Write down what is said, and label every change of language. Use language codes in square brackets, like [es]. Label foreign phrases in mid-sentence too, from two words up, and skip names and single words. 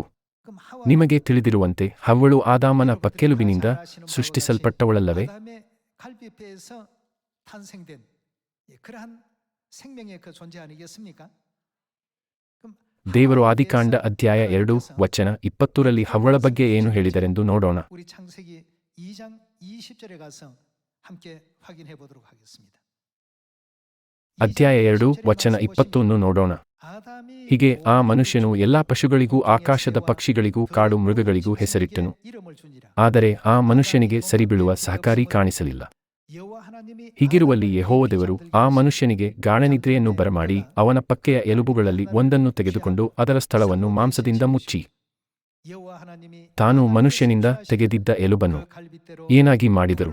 [kn] ನಿಮಗೆ ತಿಳಿದಿರುವಂತೆ ಹವ್ವಳು ಆದಾಮನ ಪಕ್ಕೆಲುಬಿನಿಂದ ಸೃಷ್ಟಿಸಲ್ಪಟ್ಟವಳಲ್ಲವೇ? ದೇವರು ಆದಿಕಾಂಡ ಅಧ್ಯಾಯ 2 ವಚನ 20 ರಲ್ಲಿ ಹವ್ವಳ ಬಗ್ಗೆ ಏನು ಹೇಳಿದರೆಂದು ನೋಡೋಣ. [ko] 20절에 가서 함께 확인해 보도록 하겠습니다. [kn] ಅಧ್ಯಾಯ 2 ವಚನ 20 ನೋಡೋಣ. ಹೀಗೆ ಆ ಮನುಷ್ಯನು ಎಲ್ಲಾ ಪಶುಗಳಿಗೂ ಆಕಾಶದ ಪಕ್ಷಿಗಳಿಗೂ ಕಾಡು ಮೃಗಗಳಿಗೂ ಹೆಸರಿಟ್ಟನು. ಆದರೆ ಆ ಮನುಷ್ಯನಿಗೆ ಸರಿಬೀಳುವ ಸಹಕಾರಿ ಕಾಣಿಸಲಿಲ್ಲ. ಹೀಗಿರುವಲ್ಲಿ ಯೆಹೋವ ದೇವರು ಆ ಮನುಷ್ಯನಿಗೆ ಗಾಢನಿದ್ರೆಯನ್ನು ಬರಮಾಡಿ ಅವನ ಪಕ್ಕೆಯ ಎಲುಬುಗಳಲ್ಲಿ ಒಂದನ್ನು ತೆಗೆದುಕೊಂಡು ಅದರ ಸ್ಥಳವನ್ನು ಮಾಂಸದಿಂದ ಮುಚ್ಚಿ ತಾನು ಮನುಷ್ಯನಿಂದ ತೆಗೆದಿದ್ದ ಎಲುಬನ್ನು ಏನಾಗಿ ಮಾಡಿದರು?